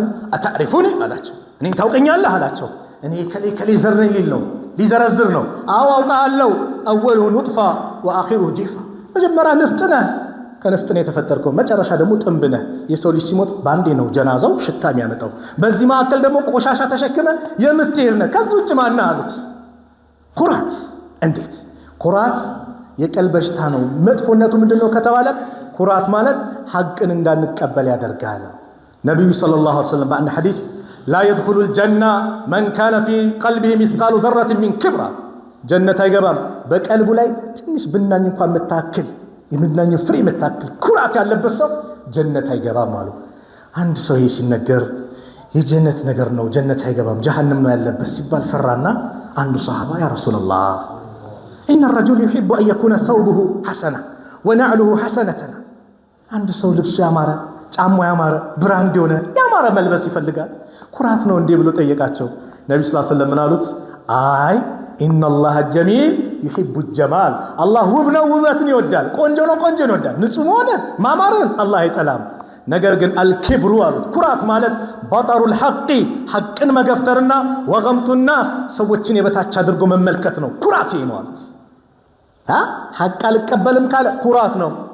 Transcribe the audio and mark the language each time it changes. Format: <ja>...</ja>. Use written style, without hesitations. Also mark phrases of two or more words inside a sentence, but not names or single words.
<am>አታሪፉኒ አላቸው። እኔ ታውቀኛለህ አላቸው። እኔ ከሌ ዘር ነኝ ሊል ነው ሊዘረዝር ነው። አዎ አውቃለሁ።</am> <ar>أوله نطفة وآخره جيفة።</ar> <am>መጀመሪያ ንፍጥ ነህ፣ ከነፍጥ ነው የተፈጠርከው መጨረሻ ደግሞ ጥንብ ነህ የሰው ልጅ ሲሞት ባንዴ ነው ጀናዛው ሽታ የሚያመጣው በዚህ መካከል ደግሞ ቆሻሻ ተሸክመ የምትሄድ ነህ ከዚህ ውጭ ማን አሉት ኩራት እንዴት ኩራት የቀልብ በሽታ ነው መጥፎነቱ ምንድነው ከተባለ ኩራት ማለት ሐቅን እንዳንቀበል ያደርጋል ነብዩ</am> <ar>صلى الله عليه وسلم</ar> <am>በአንድ ሐዲስ</am> <ar>لا يدخل الجنة من كان في قلبه مثقال ذرة من كبر</ar> <am>جنة አይገባም በቀልቡ ላይ ትንሽ ብናኝ እንኳን መታከል የምናኝ ፍሬ መታከል ኩራት ያለበት ሰው ጀነት አይገባም አሉ አንድ ሰው ሲነገር የጀነት ነገር ነው ጀነት አይገባም ጀሃነም ነው ያለበት ሲባል ፈራና አንዱ ሱሐባ</am> <ar>يا رسول الله ان الرجل يحب ان يكون ثوبه حسنا ونعله حسنه</ar> <am>አንድ ሰው ልብሱ ያማረ ጫማው ያማረ ብራንድ የሆነ ያማረ መልበስ ይፈልጋል ኩራት ነው እንዴ ብሎ ጠየቃቸው ነብዩ</am> <ar>صلى الله عليه وسلم</ar> <am>አሉት አይ</am> <ar>ان الله جميل يحب الجمال</ar> <am>الله ውብ ነው ውበትን ይወዳል ቆንጆ ነው ቆንጆን ይወዳል ንጹህ ሆነ ማማርን አላህ አይጠላም ነገር ግን አልክብሩ አሉት ኩራት ማለት</am> <ar>بطر الحق</ar> <am>ሐቅን መገፍተርና</am> <ar>وغمط الناس</ar> <am>ሰዎችን የበታች አድርጎ መመልከት ነው ኩራት ነው አሉት ሐቅ አልቀበልም ካለ ኩራት ነው</am>